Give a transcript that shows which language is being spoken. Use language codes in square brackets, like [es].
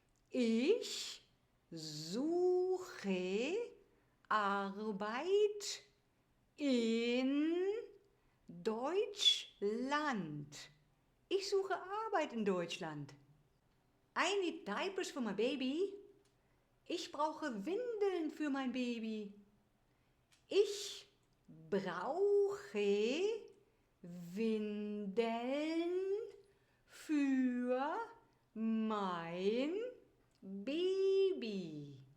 [de] Ich suche Arbeit in Deutschland. Ich suche Arbeit in Deutschland. [en] I need diapers for my baby. [de] Ich brauche Windeln für mein Baby. Ich brauche Windeln für mein Baby.